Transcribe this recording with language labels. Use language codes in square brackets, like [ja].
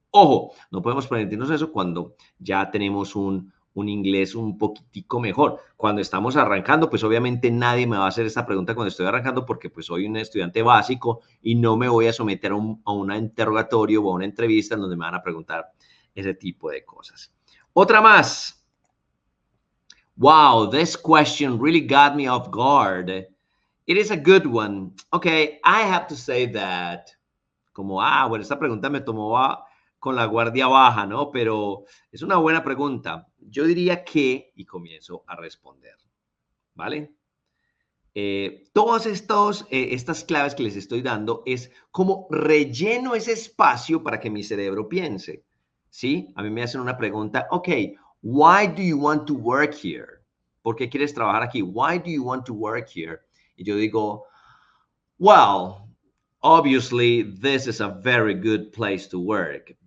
[es] Ojo, no podemos permitirnos eso cuando ya tenemos un inglés un poquitico mejor. Cuando estamos arrancando, pues obviamente nadie me va a hacer esta pregunta cuando estoy arrancando porque pues soy un estudiante básico y no me voy a someter a un interrogatorio o a una entrevista en donde me van a preguntar ese tipo de cosas. Otra más. [en] Wow, this question really got me off guard. It is a good one. Okay, I have to say that. [es] Como, bueno, esta pregunta me tomó con la guardia baja, ¿no? Pero es una buena pregunta. Yo diría que, y comienzo a responder, ¿vale? Todas estas claves que les estoy dando es como relleno ese espacio para que mi cerebro piense, ¿sí? A mí me hacen una pregunta, [en] ok, why do you want to work here? [es] ¿Por qué quieres trabajar aquí? [en] Why do you want to work here? [es] Y yo digo, [en] well, obviously this is a very good place to work.